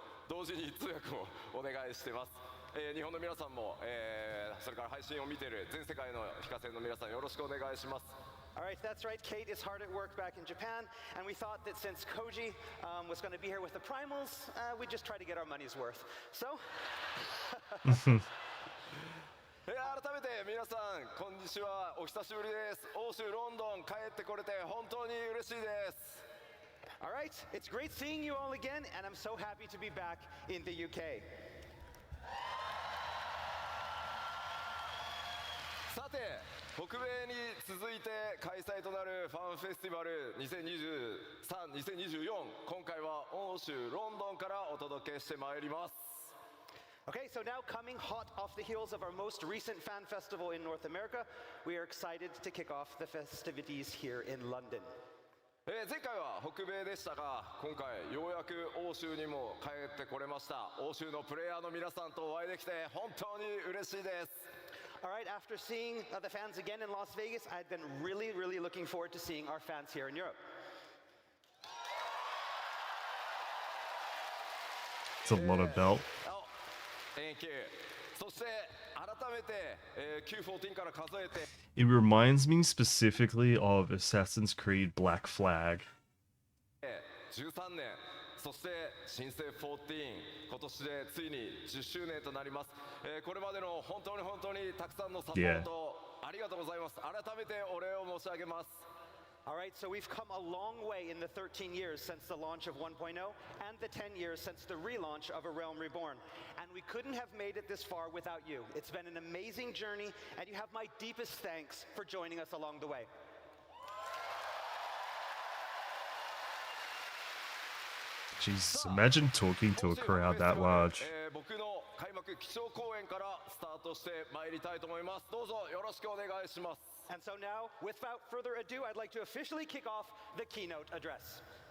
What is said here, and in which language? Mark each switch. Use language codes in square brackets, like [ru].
[ja] 同時に通訳をお願いしてます。日本の皆さんも、それから配信を見ている全世界の非課線の皆さんよろしくお願いします。 [en] All right, that's right. Kate is hard at work back in Japan, and we thought that since Koji was going to be here with the Primals, we'd just try to get our money's worth. So, [ja] 改改めて皆さんこんにちは、お久しぶりです。欧州ロンドン帰ってこれて本当に嬉しいです。 [en] All right, it's great seeing you all again, and I'm so happy to be back in the UK. [ja] さて、北米に続いて開催となるファンフェスティバル2023、2024、今回は欧州ロンドンからお届けしてまいります。 [en] Okay, so now coming hot off the heels of our most recent fan festival in North America, we are excited to kick off the festivities here in London. [ja] 前回は北米でしたが、今回ようやく欧州にも帰ってこれました。欧州のプレイヤーの皆さんとお会いできて本当に嬉しいです。 [en] All right, after seeing the fans again in Las Vegas, I've been really looking forward to seeing our fans here in Europe. It's a lot of belt. Thank you. [ja] そして改めて、Q14 から数えて [en] It reminds me specifically of Assassin's Creed Black Flag. [ja] 13年、そして新生14、今年でついに10周年となります。これまでの本当にたくさんのサポートありがとうございます。改めてお礼を申し上げます。 [en] All right, so we've come a long way in the 13 years since the launch of 1.0 and the 10 years since the relaunch of A Realm Reborn. And we couldn't have made it this far without you. It's been an amazing journey, and you have my deepest thanks for joining us along the way. Jesus, imagine talking to a crowd that large. [ja] 僕の開幕基調講演からスタートしてまいりたいと思います。どうぞよろしくお願いします。 [en] And so now, without further ado, I'd like to officially kick off the keynote address.